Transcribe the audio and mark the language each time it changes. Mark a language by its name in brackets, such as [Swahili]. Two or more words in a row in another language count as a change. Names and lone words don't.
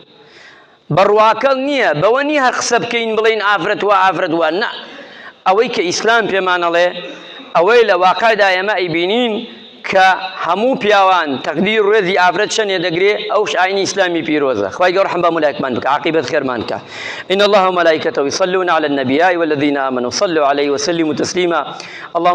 [Central Kurdish] بڕواکەڵ نییە، بەوە نیە هەر قسە بکەین بڵین ئافرەت وە ئافرەت وە، نا، ئەوەی کە ئیسلام پێمانەڵێ ئەوەی لە واقعدا ئێمە ئەیبینین کە هەموو پیاوان تەقدیر ڕێزی ئافرەت چەندێ دەگرێ، ئەوش ئاینی ئیسلامی پیرۆزە. خوای گەورە ڕەحم بە مولایەکمان بکە، عاقبەت خێرمان کە. [Arabic] إن الله وملائكته يصلون على النبي والذين آمنوا صلوا عليه وسلموا تسليما. اللهم